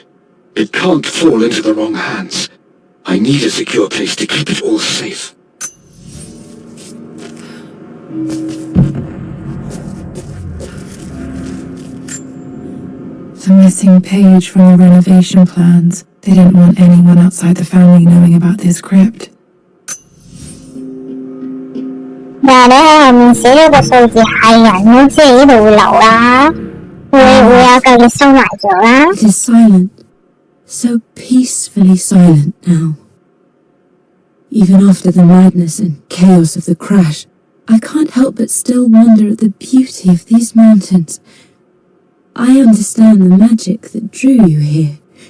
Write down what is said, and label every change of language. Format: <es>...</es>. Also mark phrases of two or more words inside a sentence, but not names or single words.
<en>It can't fall into the wrong hands. I need a secure place to keep it all safe. The missing page from the renovation plans. They didn't want anyone outside the family knowing about this crypt.</en> <yue>但係你喺後面寫咗個數字係人咯，即係呢度會流啦，會有嚿嘢收埋咗啦。</yue> <en>It is silent, so peacefully silent now. Even after the madness and chaos of the crash, I can't help but still wonder at the beauty of these mountains. I understand the magic that drew you here.</en>